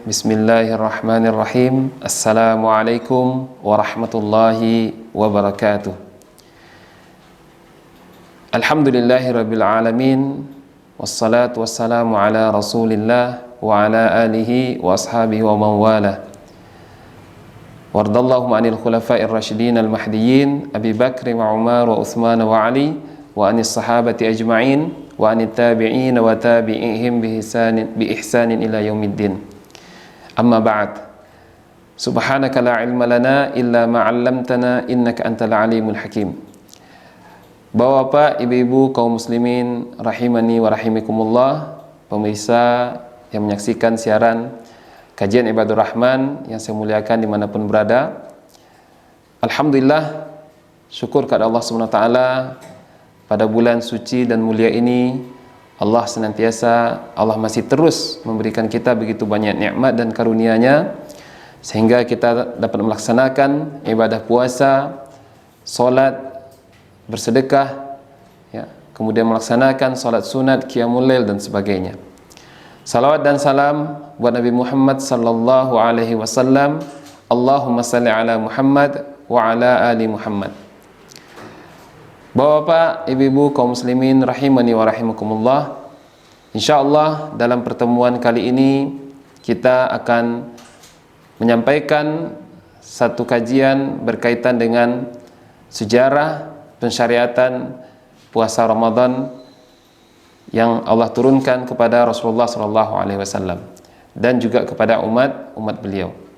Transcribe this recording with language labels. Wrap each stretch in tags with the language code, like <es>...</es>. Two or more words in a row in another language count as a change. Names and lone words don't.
<ar>بسم الله الرحمن الرحيم. السلام عليكم ورحمة الله وبركاته. الحمد لله رب العالمين. والصلاة والسلام على رسول الله وعلى آله وأصحابه ومن والاه. ورضي الله عن الخلفاء الراشدين المهديين أبي بكر وعمر وعثمان وعلي وعن الصحابة أجمعين وعن التابعين وتابعيهم بإحسان إلى يوم الدين. أما بعد. سبحانك لا علم لنا إلا ما علمتنا إنك أنت العليم الحكيم.</ar> <id>Bapak-bapak, ibu-ibu, kaum muslimin</id> <ar>رحمني ورحمكم الله,</ar> <id>pemirsa yang menyaksikan siaran kajian Ibadur Rahman yang saya muliakan dimanapun berada. Alhamdulillah, syukur kepada Allah SWT. Pada bulan suci dan mulia ini Allah masih terus memberikan kita begitu banyak nikmat dan karunia-Nya sehingga kita dapat melaksanakan ibadah puasa, salat, bersedekah, ya, kemudian melaksanakan salat sunat,</id> <ar>قيام الليل</ar> <id>dan sebagainya. Salawat dan salam buat Nabi Muhammad</id> <ar>صلى الله عليه وسلم. اللهم صل على محمد وعلى آل محمد.</ar> <id>Bapak-bapak, ibu-ibu, kaum muslimin</id> <ar>رحمني ورحمكم الله.</ar> <id>Insyaallah dalam pertemuan kali ini kita akan menyampaikan satu kajian berkaitan dengan sejarah pensyariatan puasa Ramadan yang Allah turunkan kepada Rasulullah SAW dan juga kepada umat beliau.</id>